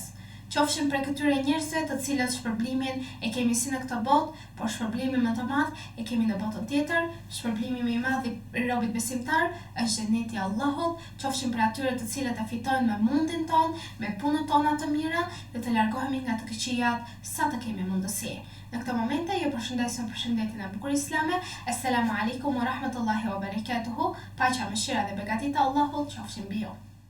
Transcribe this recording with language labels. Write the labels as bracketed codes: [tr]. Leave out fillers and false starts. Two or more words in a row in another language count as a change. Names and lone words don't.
[sq] Qofshim prej këtyre njerëzve të cilët shpërblimin e kemi si në këtë botë, por shpërblimin më të madh e kemi në botën tjetër. Shpërblimi më i madh i robit besimtar është xheneti i Allahut. Qofshim prej atyre të cilët e fitojnë me mundin ton, me punën tona të mira dhe të largohemi nga të këqijat sa të kemi mundësi. Në këtë momente ju përshëndes me përshëndetjen e bukur islame. [ar] السلام عليكم ورحمة الله وبركاته. [sq] Paqja, mëshira dhe begatit e Allahut qofshin mbi ju.